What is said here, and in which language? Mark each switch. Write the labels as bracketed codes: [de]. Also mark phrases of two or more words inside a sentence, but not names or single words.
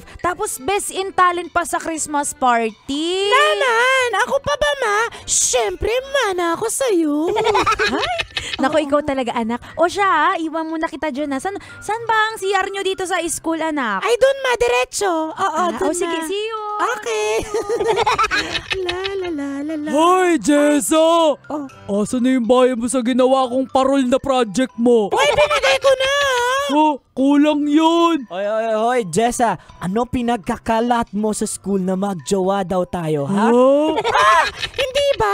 [tl] Tapos [en] best in talent [tl] pa sa [en] Christmas party. [tl] Naman! Ako pa ba, ma? Siyempre, mana ako sa'yo. Naku, ikaw talaga, anak. O siya, iwan mo na kita dyan. San ba ang CR nyo dito sa school, anak? Ay, dun, ma, diretso. Oo, dun, sige, [en] see you. Okay. La, la, la, la, la. [tl] Hoy, Jessa! Asa na yung bayan mo sa ginawa kong parol na project mo? Uy, binigay ko na! Kulang yun! Hoy, Jessa, ano pinagkakalat mo sa school na magjowa daw tayo, ha? Hindi ba?